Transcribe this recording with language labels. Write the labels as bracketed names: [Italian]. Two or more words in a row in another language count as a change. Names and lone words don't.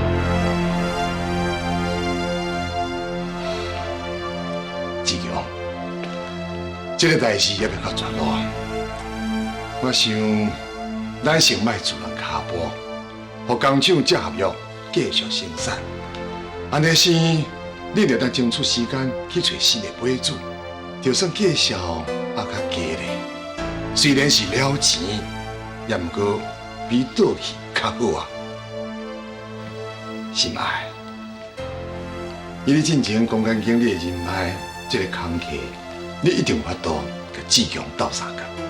[Min Nan Chinese] 志强，这个代志也袂到绝路，我想咱先莫自乱卡步，互工厂接合约继续生产。安尼时，你就当争取时间去找新的买主，就算价销也较低咧。虽然是了钱，也毋过比倒去较好啊。心爱，以你进前公关经理的人脉，这个工课，你一定有法度甲志强斗相共。